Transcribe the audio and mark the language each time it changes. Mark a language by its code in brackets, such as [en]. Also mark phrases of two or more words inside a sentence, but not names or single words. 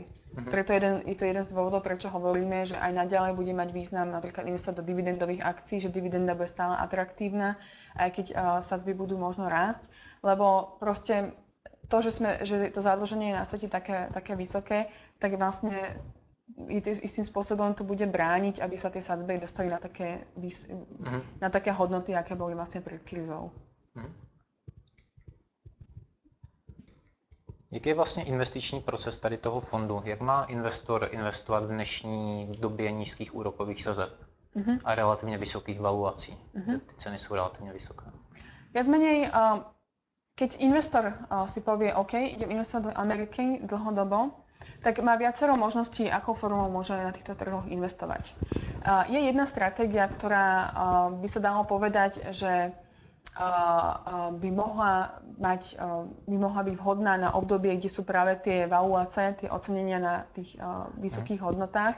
[sk] Preto je to jeden z dôvodov, prečo hovoríme, že aj naďalej bude mať význam napríklad investovať do dividendových akcií, že dividenda bude stále atraktívna, aj keď sadzby budú možno rásť, lebo proste to, že to zadlženie je na svete také vysoké, tak vlastne istým spôsobom to bude brániť, aby sa tie sadzby dostali na také hodnoty, aké boli vlastne pred krízou. [cs] Jaký je vlastně investiční proces tady toho fondu? Jak má investor investovat v dnešní době nízkých úrokových sazeb a relativně vysokých valuací? Ty ceny jsou relativně vysoké. [sk] Viac menej, keď investor si povie, OK, idem investovať do Ameriky dlhodobo, tak má viacero možností, akou formou môže na týchto trhoch investovať. Je jedna stratégia, ktorá by sa dalo povedať, že by mohla byť vhodná na obdobie, kde sú práve tie valuácie, tie ocenenia na tých vysokých hodnotách.